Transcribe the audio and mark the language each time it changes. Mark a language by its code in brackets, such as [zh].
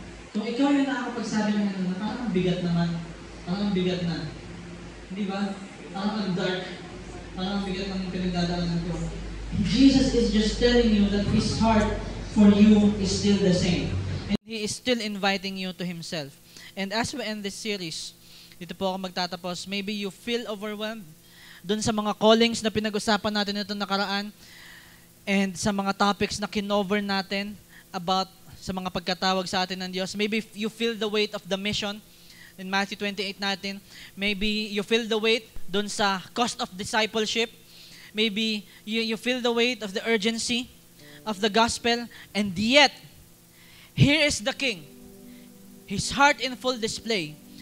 [tl] Kung ikaw yung nakakapagsabi ng ano, parang bigat naman, parang bigat na. Di ba? Parang ang dark, parang bigat ng pinagdadaanan ko. [en] Jesus is just telling you that His heart for you is still the same. And He is still inviting you to Himself. And as we end this series, [tl] dito po ako magtatapos, [en] maybe you feel overwhelmed [tl] dun sa mga callings na pinag-usapan natin itong nakaraan and sa mga topics na kinover natin about sa mga pagkatawag sa atin ng Diyos. [en] Maybe you feel the weight of the mission in Matthew 28 natin. Maybe you feel the weight dun sa cost of discipleship. Maybe you feel the weight of the urgency of the gospel. And yet, here is the King. His heart in full display.